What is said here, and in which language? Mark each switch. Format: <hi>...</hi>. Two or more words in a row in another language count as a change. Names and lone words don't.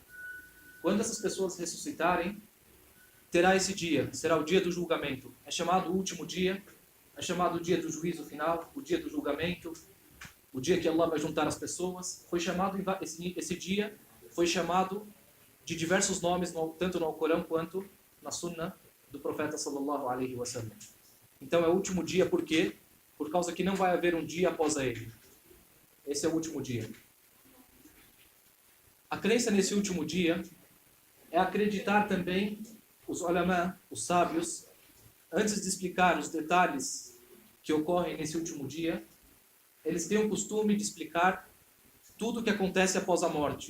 <pt>Quando essas pessoas ressuscitarem, terá esse dia, será o dia do julgamento. É chamado o último dia, é chamado o dia do juízo final, o dia do julgamento, o dia que Allah vai juntar as pessoas. Foi chamado, esse dia foi chamado de diversos nomes, tanto no Alcorão quanto na Sunnah do profeta</pt> <ar>صلى الله عليه وسلم.</ar> <pt>Então é o último dia, por quê? Por causa que não vai haver um dia após a ele. Esse é o último dia. A crença nesse último dia é acreditar também, os ulama, os sábios, antes de explicar os detalhes que ocorrem nesse último dia, eles têm o costume de explicar tudo o que acontece após a morte.</pt>